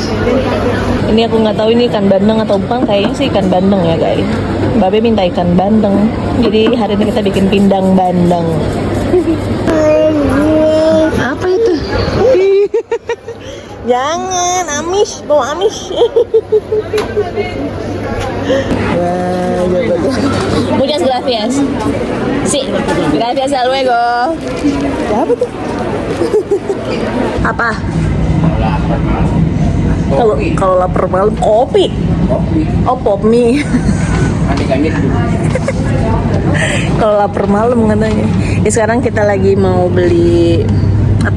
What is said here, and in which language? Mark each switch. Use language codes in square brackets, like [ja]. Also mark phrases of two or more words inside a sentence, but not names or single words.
[id] Ini aku nggak tahu ini ikan bandeng atau bukan. Kayaknya sih ikan bandeng ya guys. Babe minta ikan bandeng. Jadi hari ini kita bikin pindang bandeng. Apa itu? Jangan, amis, bawa amis. [es] Muchas gracias. Sí, gracias a luego. [id] Apa tuh? Apa? Kopi. Kalau lapar malam kopi. Kopi. Oh, pop mie. Aneh-aneh tuh. Kalau lapar malam katanya. Ya sekarang kita lagi mau beli apa?